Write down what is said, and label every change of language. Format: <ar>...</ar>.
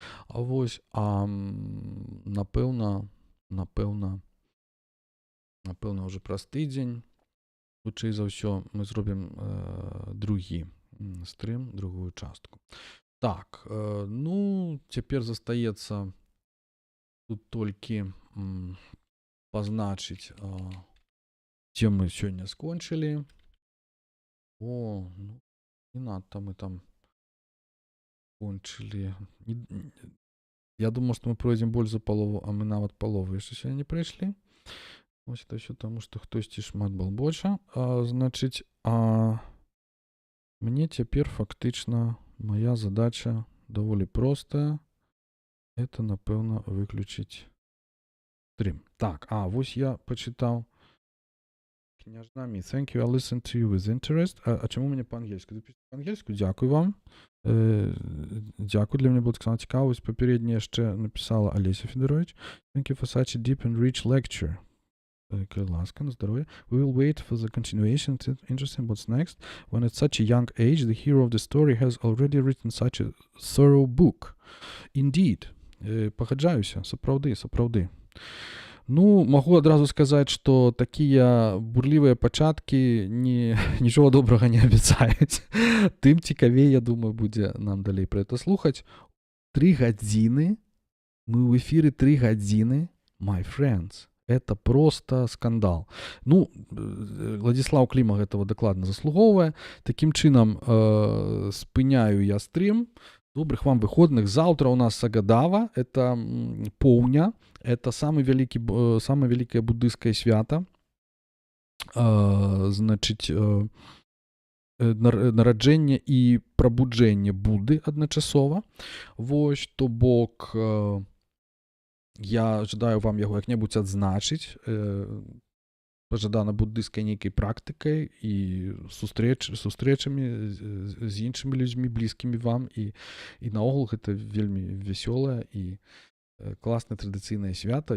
<be>Вось, напэўна, ўжо праз тыдзень, хутчэй за ўсё, мы зробім другі стрым, другую частку. Так, ну, цяпер застаецца тут толькі пазначыць, дзе мы сёння скончылі. Ну, не надта мы там скончылі. Я думаю, што мы пройдзем больш за палову, а мы нават палову яшчэ сёння не прайшлі. Вось это ўсё таму, што хтосьці шмат был больше. Значыць, мне цяпер фактычна моя задача даволі простая. Это, напэўна, выключыць стрим. Так, вось я пачытаў.</be> <en>Княжнамі, thank you, I listened to you with interest.</en> <be>А чаму мяне па-ангельску? Па-ангельску? Дзякуй вам. Дзякуй, для мяне было таксама цікава. Вось папярэдне яшчэ напісала Алеся Федорович.</be> <en>Thank you for such a deep and rich lecture.</en> <be>Ласка,</be> <ru>на здоровье.</ru> <en>We will wait for the continuation. It's interesting what's next. When at such a young age, the hero of the story has already written such a thorough book. Indeed.</en> <be>Пагаджаюся, сапраўды. Ну, магу адразу сказаць, што такія бурлівыя пачаткі нічога добрага не абяцаюць. Тым цікавей, я думаю, будзе нам далей пра гэта слухаць. 3 гадзіны, мы ў эфіры 3 гадзіны,</be> <en>my friends.</en> <be>Это просто скандал. Ну, Ладзіслаў Кліма гэтага дакладна заслугоўвае. Такім чынам спыняю я стрим. Добрых вам выходных. Завтра у нас Сагадава, это поўня, это самое великое буддыйское свято. Значит, нараджэнне і прабуджэнне Будды адначасова. Вось, то бок, я жадаю вам яго як-небудзь адзначыць, пажадана буддыйскай нейкай практыкай і сустрэчамі з іншымі людзьмі, блізкімі вам, і наогул гэта вельмі вясёлае і класнае традыцыйнае свята.</be>